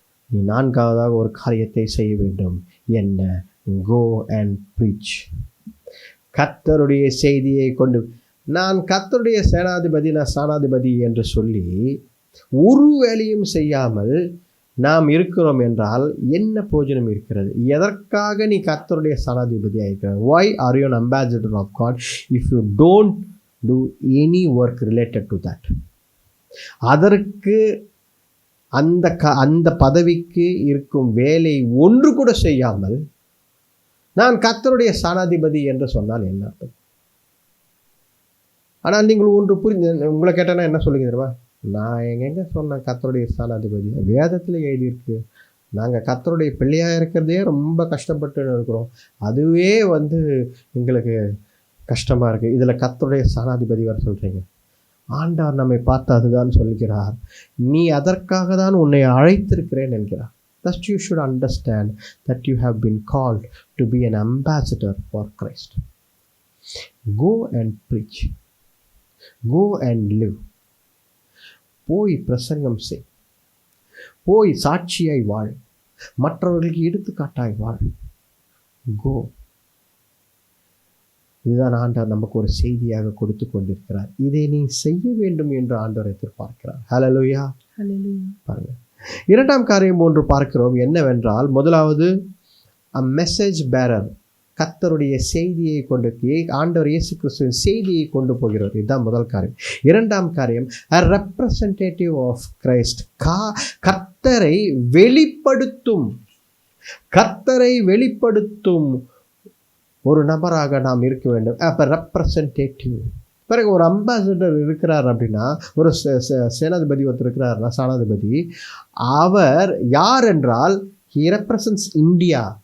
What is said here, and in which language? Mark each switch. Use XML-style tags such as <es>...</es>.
<ta>நீ 4ஆவதாக ஒரு காரியத்தை செய்ய வேண்டும். என்ன?</ta> <en>Go and preach.</en> <ta>கர்த்தருடைய செய்தியை கொண்டு, நான் கர்த்தருடைய சேனாதிபதி, நான் ஸ்தானாதிபதி என்று சொல்லி ஒரு வேலையும் செய்யாமல் நாம் இருக்கிறோம் என்றால் என்ன பிரயோஜனம் இருக்கிறது? எதற்காக நீ கர்த்தருடைய ஸ்தானாதிபதியாக இருக்கிற?</ta> <en>why are you an ambassador of God if you don't do any work related to that?</en> <ta>அதற்கு அந்த பதவிக்கு இருக்கும் வேலை ஒன்று கூட செய்யாமல் நான் கர்த்தருடைய ஸ்தானாதிபதி என்று சொன்னால் என்ன அர்த்தம்? ஆனால் நீங்கள் ஒன்று உங்களை கேட்டேன்னா என்ன சொல்லுங்க தெரியுமா? நான் எங்கெங்க சொன்னேன் கர்த்தருடைய ஸ்தானாதிபதி? வேதத்தில் எழுதியிருக்கு. நாங்கள் கர்த்தருடைய பிள்ளையாக இருக்கிறதே ரொம்ப கஷ்டப்பட்டு இருக்கிறோம். அதுவே எங்களுக்கு கஷ்டமாக இருக்குது. இதில் கர்த்தருடைய ஸ்தானாதிபதி வர சொல்கிறீங்க. ஆண்டவர் நம்மை பார்த்து அதுதான் சொல்கிறார். நீ அதற்காக தான் உன்னை அழைத்திருக்கிறேன் என்கிறார்.</ta> <en>Thus you should understand that you have been called to be an ambassador for Christ. Go and preach. Go and live.</en> <ta>போய் பிரசங்கம் செய். போய் சாட்சியாய் வாழ். மற்றவர்களுக்கு எடுத்துக்காட்டாய் வாழ். கோ. இதுதான் ஆண்டவர் நமக்கு ஒரு செய்தியாக கொடுத்து கொண்டிருக்கிறார். இதை நீ செய்ய வேண்டும் என்று ஆண்டவர் எதிர்பார்க்கிறார். ஹல்லேலூயா. பாருங்க, 2ஆம் காரியம் ஒன்று பார்க்கிறோம். என்னவென்றால், முதலாவது</ta> <en>a message bearer.</en> <ta>கர்த்தருடைய செய்தியை கொண்டு, ஆண்டவர் இயேசு கிறிஸ்துவின் செய்தியை கொண்டு போகிறவர். இதுதான் முதல் காரியம். 2ஆம் காரியம்</ta> <en>a representative of Christ.</en> <ta>கர்த்தரை வெளிப்படுத்தும், கர்த்தரை வெளிப்படுத்தும் ஒரு நபராக நாம் இருக்க வேண்டும். அப்போ ரெப்ரசன்டேட்டிவ். பிறகு ஒரு அம்பாசிடர் இருக்கிறார் அப்படின்னா, ஒரு சேனாதிபதி ஒருத்தர் இருக்கிறார்னா, சேனாதிபதி, அவர் யார் என்றால்</ta> <en>he represents</en> <ta>இந்தியா.</ta>